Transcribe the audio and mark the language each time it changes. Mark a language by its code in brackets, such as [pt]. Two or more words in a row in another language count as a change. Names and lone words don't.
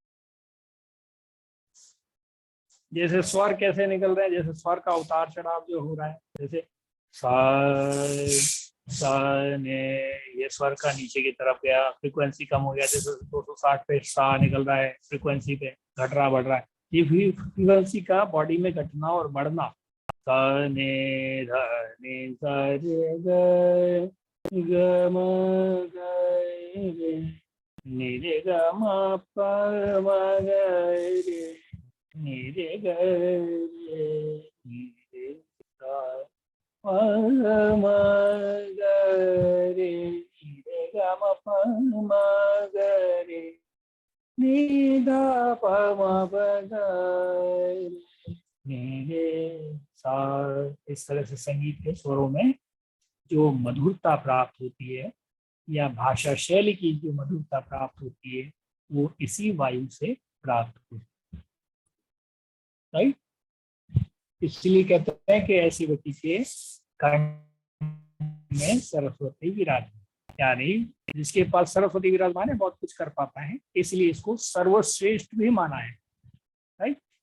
[hi] जैसे स्वर कैसे निकल रहे हैं, जैसे स्वर का उतार चढ़ाव जो हो रहा है, जैसे सा ने, ये स्वर का नीचे की तरफ गया, फ्रीक्वेंसी कम हो गया, जैसे 260 पे सा निकल रहा है, फ्रीक्वेंसी पे घट रहा बढ़ रहा है, ये फ्रीक्वेंसी का बॉडी में घटना और बढ़ना। सा ने ध ने सा रे ग म ग रे, नि रे ग म प म ग रे नि रे ग रे नि रे ग म ग रे नि रे ग म प म ग रे नि द प म प ग रे नि रे सा। इस तरह से संगीत के स्वरों में जो मधुरता प्राप्त होती है या भाषा शैली की जो मधुरता प्राप्त होती है वो इसी वायु से प्राप्त होती है, राइट। इसलिए कहते हैं कि ऐसी व्यक्ति के कंठ में सरस्वती विराजमान, यानी जिसके पास सरस्वती विराजमान है बहुत कुछ कर पाता है, इसलिए इसको सर्वश्रेष्ठ भी माना है, राइट।